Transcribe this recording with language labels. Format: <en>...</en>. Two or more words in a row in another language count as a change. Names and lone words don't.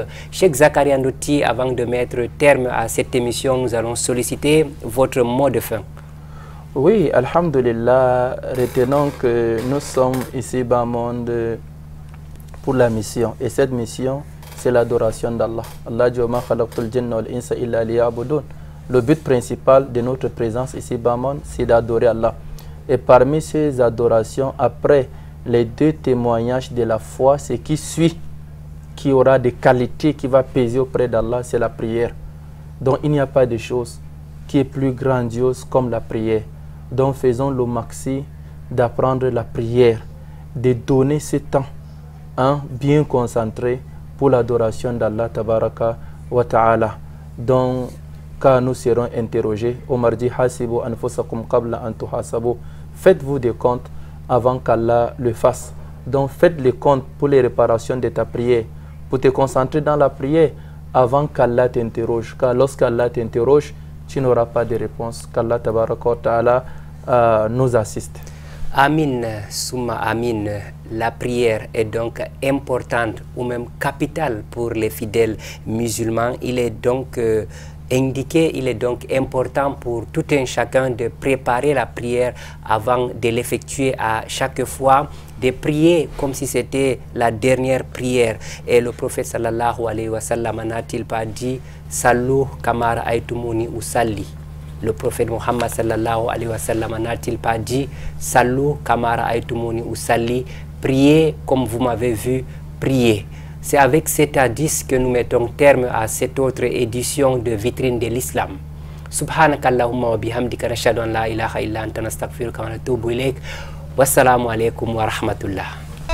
<fr>Cheikh Zakaria Ndoti, avant de mettre terme à cette émission, nous allons solliciter votre mot de fin. Oui, alhamdulillah, retenons que nous sommes ici bas monde pour la mission, et cette mission c'est l'adoration d'Allah. Allah dit</fr> <ar>ما خلقت الجن والإنس إلا ليعبدون.</ar> <fr>Le but principal de notre présence ici bas monde, c'est d'adorer Allah. Et parmi ces adorations, après les deux témoignages de la foi, ce qui suit, qui aura des qualités qui va peser auprès d'Allah, c'est la prière. Donc il n'y a pas de chose qui est plus grandiose comme la prière. Donc faisons le maxi d'apprendre la prière, de donner ce temps bien concentré pour l'adoration d'Allah</fr> <ar>تبارك وتعالى.</ar> <fr>Donc quand nous serons interrogés, Omar dit</fr> <ar>حاسبوا أنفسكم قبل أن تحاسبوا.</ar> <fr>Faites-vous des comptes avant qu'Allah le fasse. Donc faites les comptes pour les réparations de ta prière, pour te concentrer dans la prière avant qu'Allah t'interroge. Car lorsqu'Allah t'interroge, tu n'auras pas de réponse. Qu'Allah</fr> <ar>تبارك وتعالى</ar> <fr>nous assiste.</fr> <ar>آمين، ثم آمين.</ar> <fr>La prière est donc importante ou même capitale pour les fidèles musulmans. Il est donc il est donc important pour tout un chacun de préparer la prière avant de l'effectuer à chaque fois, de prier comme si c'était la dernière prière. Et le prophète</fr> <ar>صلى الله عليه وسلم</ar> <fr>n'a-t-il pas dit «</fr> <ar>صلوا كما رأيتموني أصلي</ar> <fr>» Le prophète Mohammed</fr> <ar>صلى الله عليه وسلم</ar> <fr>n'a-t-il pas dit «</fr> <ar>صلوا كما رأيتموني أصلي</ar> <fr>» Priez comme vous m'avez vu prier. C'est avec cet hadith que nous mettons terme à cette autre édition de Vitrine de l'Islam.</fr> <ar>سبحانك اللهم وبحمدك نشهد أن لا إله إلا أنت نستغفرك ونتوب إليك. والسلام عليكم ورحمة الله.</ar>